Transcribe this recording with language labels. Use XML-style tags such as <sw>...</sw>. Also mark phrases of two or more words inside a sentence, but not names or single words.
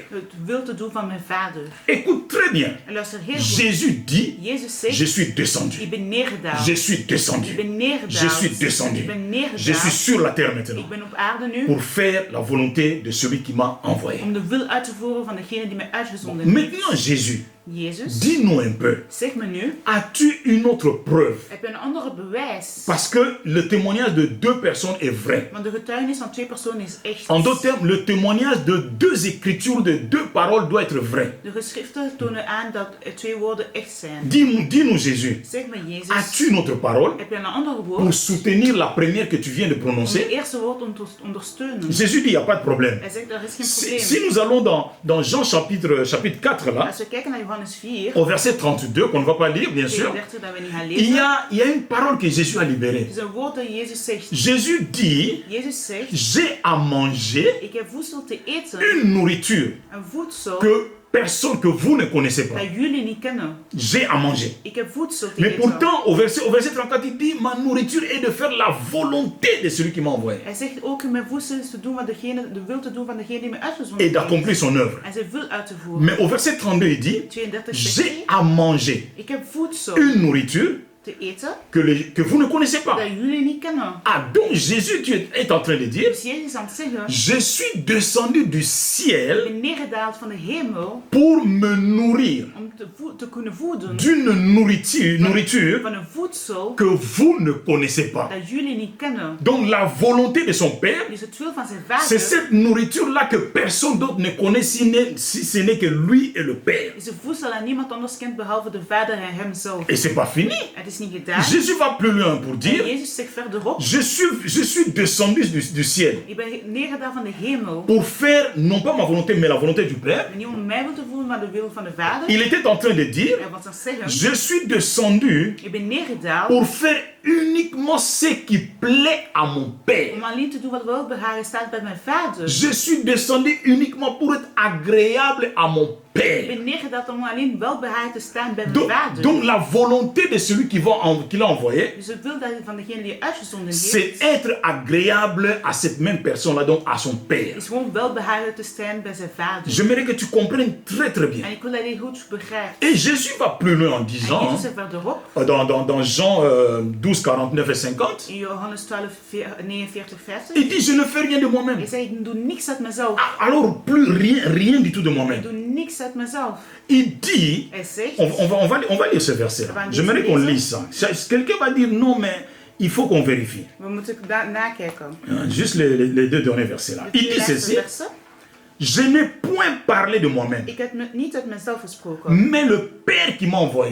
<nl>het wil te doen van mijn Vader.</nl> <fr>Écoute très bien,</fr> <nl>En luister heel goed.</nl> <fr>Jésus dit,</fr> <nl>Jezus</nl> <fr>je</fr> <nl>zegt,</nl> <fr>suis descendu.</fr> <nl>ik ben neergedaald.</nl> <fr>Je suis descendu.</fr> <nl>Ik ben neergedaald.</nl> <fr>Je suis descendu.</fr> <nl>Ik ben</nl> <fr>Je</fr> <nl>neergedaald.</nl> <fr>suis sur la terre maintenant</fr> <nl>Ik ben op aarde nu.</nl> <fr>pour faire la volonté de celui qui m'a envoyé.</fr> <nl>Om de wil uit te voeren van degene die mij uitgezonden heeft.</nl> <fr>Maintenant, Jésus,</fr> <nl>Jezus,</nl> <fr>dis-nous un peu,</fr> <nl>zeg me nu,</nl> <fr>as-tu une autre preuve?</fr> <nl>heb je een andere bewijs?</nl> <fr>Parce que le témoignage de deux personnes est vrai.</fr> <nl>Want de getuigenis van twee personen is echt.</nl> <fr>En d'autres termes, le témoignage de deux écritures, de deux paroles doit être vrai.</fr> <nl>De geschriften tonen aan dat twee woorden echt zijn.</nl> <fr>Dis-nous Jésus,</fr> <nl>Zeg me Jezus,</nl> <fr>as-tu une autre parole</fr> <nl>heb je een andere</nl> <fr>pour</fr> <nl>woord</nl> <fr>soutenir la première que tu viens de</fr> <nl>om</nl> <fr>prononcer?</fr> <nl>het eerste woord om te ondersteunen?</nl> <fr>Jésus dit, il n'y a pas de problème.</fr> <nl>Hij zegt, er is geen</nl> <fr>Si</fr> <nl>probleem.</nl> <fr>nous allons dans Jean chapitre 4 là,</fr> <nl>Als we kijken naar Johannes 4,</nl> <fr>au verset 32, qu'on ne va pas lire bien sûr,</fr> <nl>32 dat we niet gaan</nl> <fr>il</fr> <nl>lezen,</nl> <fr>y a une parole que Jésus a libérée.</fr> <nl>is een woord dat Jezus zegt.</nl> <fr>Jésus dit,</fr> <nl>Jezus zegt,</nl> <fr>j'ai à manger</fr> <nl>ik heb voedsel te eten,</nl> <fr>une nourriture</fr> <nl>een voedsel</nl> <fr>que personne que vous ne connaissez pas.</fr> <nl>dat jullie niet kennen.</nl> <fr>J'ai à manger.</fr> <nl>Ik heb voedsel te</nl> <fr>Mais</fr> <nl>eten.</nl> <fr>pourtant, au verset 34, il dit, ma nourriture est de faire la volonté de celui qui m'a envoyé</fr> <nl>Hij zegt ook, mijn voedsel is te doen wat de wil te doen van degene die mij uitgezonden</nl> <fr>et d'accomplir son œuvre.</fr> <nl>En zijn wil uit te voeren.</nl> <fr>Mais au verset 32, il dit,</fr> <nl>32</nl> <fr>j'ai</fr> <nl>zegt</nl> <fr>à manger</fr> <nl>ik heb voedsel</nl> <fr>une nourriture</fr> <nl>te eten</nl> <fr>que vous ne connaissez pas.</fr> <nl>dat jullie niet kennen.</nl> <fr>Ah, donc Jésus est en train de dire,</fr> <nl>Dus Jezus is aan het zeggen,</nl> <fr>je suis descendu du</fr> <nl>ik</nl> <fr>ciel</fr> <nl>ben neergedaald van de hemel</nl> <fr>pour me nourrir</fr> <nl>om te kunnen voeden</nl> <fr>d'une nourriture</fr> <nl>van een voedsel</nl> <fr>que vous ne connaissez pas.</fr> <nl>dat jullie niet kennen.</nl> <fr>Donc la volonté de son Père,</fr> <nl>Dus het wil van zijn</nl> <fr>c'est</fr> <nl>vader</nl> <fr>cette nourriture-là que personne d'autre ne connaît si ce n'est que lui et le Père.</fr> <nl>is een voedsel dat niemand anders kent behalve de vader en hemzelf.</nl> <fr>Et c'est pas fini.</fr> <nl>Het is niet gedaan.</nl> <fr>Jésus va plus loin pour</fr> <nl>En</nl> <fr>dire,</fr> <nl>Jezus zegt verderop,</nl> <fr>je suis descendu du ciel</fr> <nl>ik ben neergedaald van de hemel.</nl> <fr>pour faire non pas ma volonté mais la volonté du Père.</fr> <nl>En niet om mijn wil te voelen, maar de wil van de vader.</nl> <fr>Il était en train de dire,</fr> <nl>Hij was aan het zeggen,</nl> <fr>je suis descendu</fr> <nl>ik ben neergedaald</nl> <fr>pour faire uniquement ce qui plaît à mon Père.</fr> <nl>om alleen te doen wat welbehagen staat bij mijn vader.</nl> <fr>Je suis descendu uniquement pour être agréable à mon</fr> <nl>Ik</nl> <fr>Père.</fr> <nl>ben neergedaald om alleen welbehagen te staan bij mijn</nl> <fr>Donc,</fr> <nl>vader.</nl> <fr>donc la volonté de celui qui l'a envoyé,</fr> <nl>Dus de wil van degene die je uitgezonden</nl> <fr>c'est</fr> <nl>heeft,</nl> <fr>être agréable à cette même personne-là, donc à son Père.</fr> <nl>is gewoon welbehagen te staan bij zijn vader.</nl> <fr>J'aimerais que tu comprennes très très bien.</fr> <nl>En ik wil dat je goed begrijpt.</nl> <fr>Et Jésus va plus loin en</fr> <nl>En</nl> <fr>disant,</fr> <nl>Jezus zegt verderop,</nl> <fr>dans Jean 12, 49 et 50,</fr> <nl>in Johannes 12, 49, 50,</nl> <fr>il dit, je ne fais rien de moi-même.</fr> <nl>hij zegt, ik doe niks uit mezelf.</nl> <fr>Alors, plus rien du tout de</fr> <nl>Ik</nl> <fr>moi-même.</fr> <nl>doe niks uit mezelf.</nl> <fr>Il dit,</fr> <nl>Hij zegt,</nl> <fr>on va lire ce verset. J'aimerais qu'on lise ça. Quelqu'un va dire, non, mais il faut qu'on vérifie.</fr> <nl>we moeten nakijken.</nl> <fr>Juste les deux derniers versets là.</fr> <nl>De</nl> <fr>Il</fr> <nl>twee</nl> <fr>dit</fr> <nl>laatste</nl> <fr>ceci,</fr> <nl>versen.</nl> <fr>je n'ai point parlé de moi-même,</fr> <nl>Ik heb niet uit mezelf gesproken,</nl> <fr>mais le Père qui m'a envoyé.</fr>